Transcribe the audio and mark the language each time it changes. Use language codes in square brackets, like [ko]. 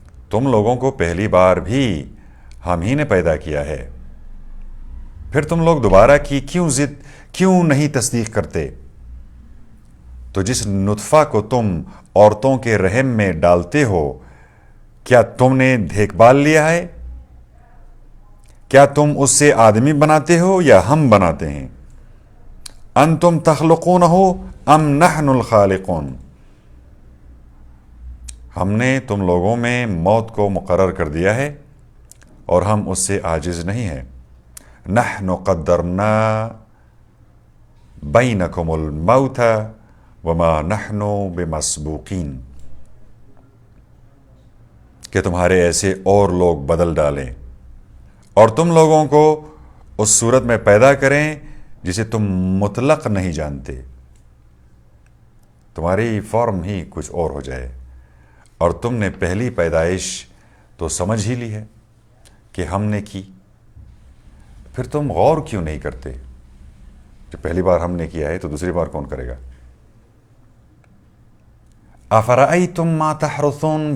[ur] تم لوگوں کو پہلی بار بھی ہم ہی نے پیدا کیا ہے، پھر تم لوگ دوبارہ کی کیوں نہیں تصدیق کرتے؟ تو جس نطفہ کو تم عورتوں کے رحم میں ڈالتے ہو، کیا تم نے دیکھ بھال لیا ہے؟ کیا تم اس سے آدمی بناتے ہو یا ہم بناتے ہیں؟ [ar] انتم تخلقونہ ام نحن الخالقون. [ur] ہم نے تم لوگوں میں موت کو مقرر کر دیا ہے اور ہم اس سے عاجز نہیں ہیں. [ar] نحن قدرنا بینکم الموت وما نحن بمسبوقین. [ur] کہ تمہارے ایسے اور لوگ بدل ڈالیں اور تم لوگوں کو اس صورت میں پیدا کریں جسے تم مطلق نہیں جانتے. تمہاری فارم ہی کچھ اور ہو جائے اور تم نے پہلی پیدائش تو سمجھ ہی لی ہے کہ ہم نے کی، پھر تم غور کیوں نہیں کرتے؟ جب پہلی بار ہم نے کیا ہے تو دوسری بار کون کرے گا؟ [ar] افرأیتم ما تحرثون.